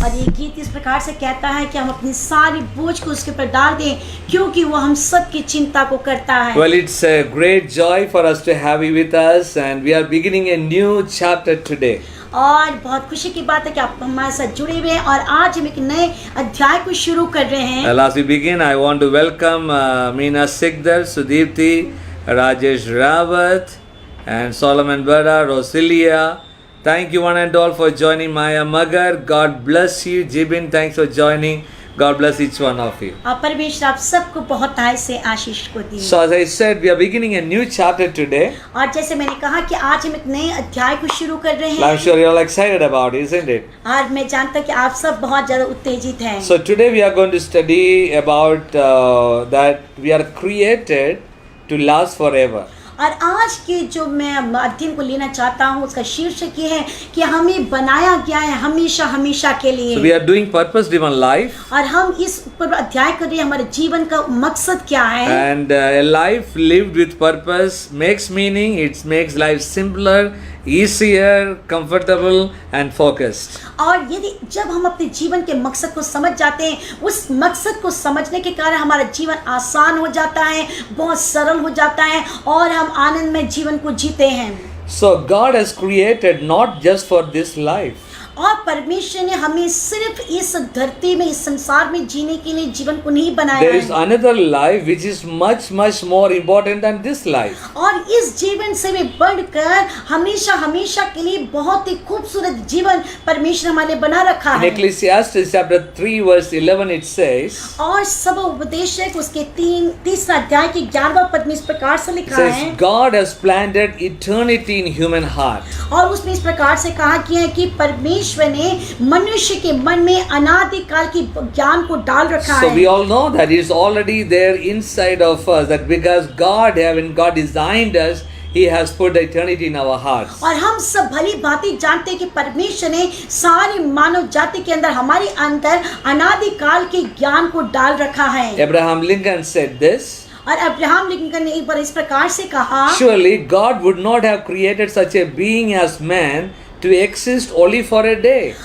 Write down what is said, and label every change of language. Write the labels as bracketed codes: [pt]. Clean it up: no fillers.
[hi] और ये गीत इस प्रकार से कहता है कि हम अपनी सारी बोझ को उसके ऊपर डाल दें क्योंकि वो हम सब की चिंता को करता है. [en] Well, it's a great joy for us to have you with us and we are beginning a new chapter today. [hi] और बहुत खुशी की बात है कि आप हमारे साथ जुड़े हुए हैं और आज हम एक नए अध्याय को शुरू कर रहे हैं. [en] Well, as we begin, I want to welcome Meena Sikdar, Sudipti, Rajesh Rawat and Solomon Bada, Rosilia. Thank you one and all for joining. Maya Magar, God bless you. Jibin, thanks for joining. God bless each one of you. [hi] परमेश्वर आप सबको बहुत ताय से आशीष को दी. [en] So as I said, we are beginning a new chapter today. [hi] और जैसे मैंने कहा कि आज हम एक नए अध्याय को शुरू कर रहे हैं. [en] I'm sure you're all excited about it, isn't it? [hi] और मैं जानता हूँ कि आप सब बहुत ज़्यादा उत्तेजित हैं. [en] So today we are going to study about that we are created to last forever. [hi] और आज के जो मैं अध्ययन को लेना चाहता हूँ उसका शीर्षक ये है कि हमें बनाया गया है हमेशा हमेशा के लिए. [en] So we are doing purpose driven life. [hi] और हम इस ऊपर अध्याय कर रहे हैं हमारे जीवन का मकसद क्या है. [en] And a life lived with purpose makes meaning. It makes life simpler, easier, comfortable, and focused. [hi] और यदि जब हम अपने जीवन के मकसद को समझ जाते हैं, उस मकसद को समझने के कारण हमारा जीवन आसान हो जाता है, बहुत सरल हो जाता है और हम आनंद में जीवन को जीते हैं। [en] So God has created not just for this life. [hi] और परमेश्वर ने हमें सिर्फ इस धरती में, इस संसार में जीने के लिए जीवन को नहीं बनाया [en] There is [hi] है, [en] another life which is much more important than this life. [hi] और इस जीवन से भी बढ़कर हमेशा के लिए बहुत ही खूबसूरत जीवन परमेश्वर हमारे बना रखा [en] In [hi] है। [en] Ecclesiastes chapter 3 verse 11 it says, [hi] और सब उपदेशक उसके तीसरा अध्याय के 11वां पद में इस प्रकार से [en] it [hi] लिखा है, [en] says God has planted eternity in human heart. [hi] और उसमें इस प्रकार से कहा गया है कि परमेश्वर ने मनुष्य के मन में अनादिकाल की ज्ञान को डाल रखा [en] So [hi] है। [en] we all know that it's already there inside of us, that because when God designed us, He has put the eternity in our hearts. [hi] और हम सब भली भांति जानते हैं कि परमेश्वर ने सारी मानव जाति के अंदर, हमारे अंदर अनादिकाल के ज्ञान को डाल रखा है। [en] Abraham Lincoln said this, [hi] और अब्राहम लिंकन ने एक बार इस प्रकार से कहा, [en] surely God would not have created such a being as man to exist only for a day.